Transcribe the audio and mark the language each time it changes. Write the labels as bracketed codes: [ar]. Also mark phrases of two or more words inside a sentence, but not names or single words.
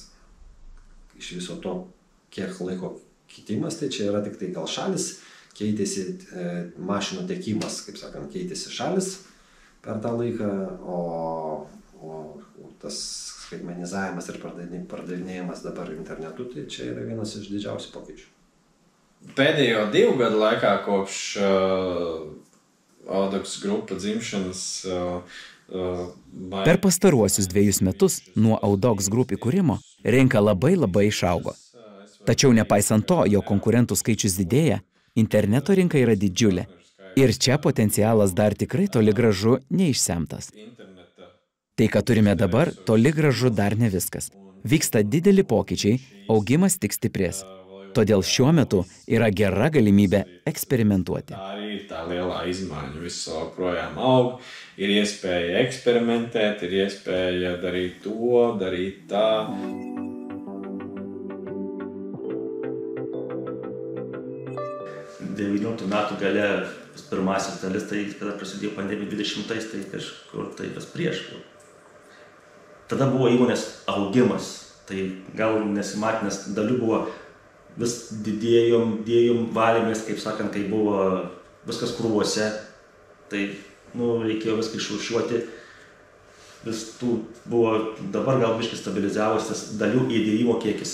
[lt] Iš viso to, kiek laiko keitimas, tai čia yra tik tai gal šalis, keitėsi mašinų tiekimas, kaip sakant, keitėsi šalis per tą laiką, o tas skaitmenizavimas ir pardavinėjimas dabar internetu, tai čia yra vienas iš didžiausių pokyčių. [lv] Pēdējo 2 gadu laikā kopš Audox grupa dzimšanas [lt] Per pastaruosius 2 metus nuo Audox Group įkūrimo rinka labai išaugo. Tačiau nepaisant to, jo konkurentų skaičius didėja, interneto rinka yra didžiulė ir čia potencialas dar tikrai toli gražu neišsemtas. Tai, ką turime dabar, toli gražu dar ne viskas. Vyksta dideli pokyčiai, augimas tik stiprės. Todėl šiuo metu yra gera galimybė eksperimentuoti. [lv] Arī tā lielā izmaiņa viss projām aug, ir iespēja eksperimentēt, ir iespēja darīt to, darīt tā. [lt] Metų gale pirmasis dalis, tai kada prasidėjo pandemija 20-ais, tai kažkur tai kas prieš. Tada buvo įmonės augimas, tai gal nesimatė, nes dalių buvo vis didėjom valėmės, kaip sakant, kai buvo viskas krūvose, tai reikėjo viską išrūšiuoti, vis tų buvo, dabar gal biškai stabilizavus tas dalių įdėjimo kiekis.